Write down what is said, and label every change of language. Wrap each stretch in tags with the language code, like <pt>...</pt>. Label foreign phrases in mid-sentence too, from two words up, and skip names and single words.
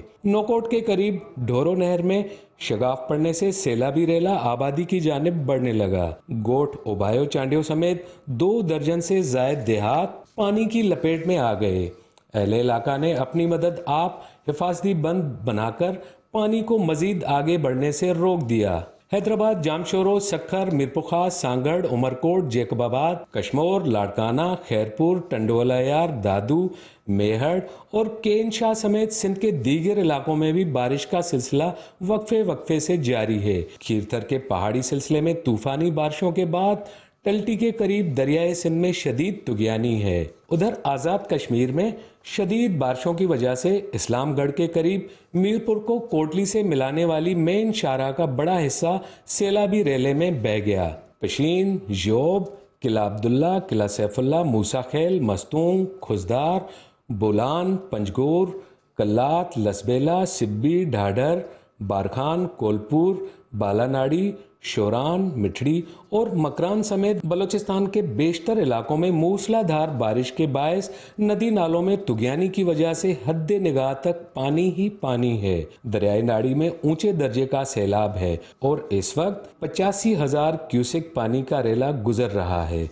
<ur>نوکوٹ کے قریب ڈھورو نہر میں شگاف پڑنے سے سیلابی ریلا آبادی کی جانب بڑھنے لگا. گوٹھ، اوبایو، چانڈیوں سمیت 2 درجن سے زائد دیہات پانی کی لپیٹ میں آ گئے. اہل علاقہ نے اپنی مدد آپ حفاظتی بند بنا کر پانی کو مزید آگے بڑھنے سے روک دیا. حیدرآباد، جامشورو، سکھر، میرپورخاص، سانگھڑ، عمرکوٹ، جیکب آباد، کشمور، لاڑکانہ، خیرپور، ٹنڈو الہیار، دادو، میہڑ اور کین شاہ سمیت سندھ کے دیگر علاقوں میں بھی بارش کا سلسلہ وقفے وقفے سے جاری ہے. کھیرتھر کے پہاڑی سلسلے میں طوفانی بارشوں کے بعد ٹلٹی کے قریب دریائے سندھ میں شدید طغیانی ہے. ادھر آزاد کشمیر میں شدید بارشوں کی وجہ سے اسلام گڑھ کے قریب میرپور کو کوٹلی سے ملانے والی مین شاہراہ کا بڑا حصہ سیلابی ریلے میں بہہ گیا. پشین، ژوب، قلعہ عبداللہ، قلعہ سیف اللہ، موسیٰ خیل, مستونگ، خضدار، بولان، پنجگور، قلات، لسبیلہ، سبی، ڈھاڈر، بارکھان، کولپور، بالاناڑی، شوران، مٹھڑی اور مکران سمیت بلوچستان کے بیشتر علاقوں میں موسلادھار بارش کے باعث ندی نالوں میں طغیانی کی وجہ سے حد نگاہ تک پانی ہی پانی ہے. دریائی ناڑی میں اونچے درجے کا سیلاب ہے اور اس وقت 85,000 کیوسک پانی کا ریلا گزر رہا ہے.</ur>